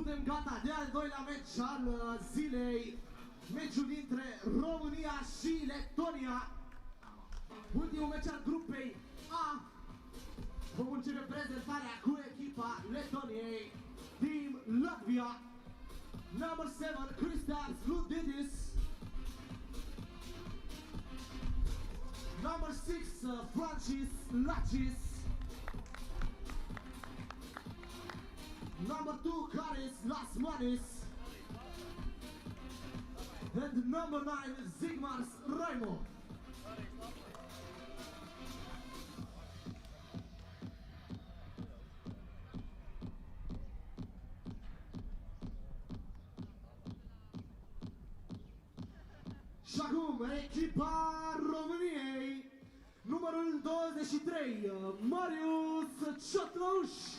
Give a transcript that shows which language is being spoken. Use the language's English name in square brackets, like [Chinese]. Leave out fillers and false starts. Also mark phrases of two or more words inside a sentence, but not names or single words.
[Romanian] gata de al doilea meci al zilei, meciul dintre România și Letonia. Ultimul meci al grupei A. Vom începe prezentarea cu echipa Letoniei, [English] Team Latvia. Number 7, Kristaps Ludidis. Number 6, Francis Lachis. Number 2, Karis Lasmanis. And number 9, Zigmars Raimo. [Romanian] Și acum, echipa României, numărul 23, Marius Ciotlouș.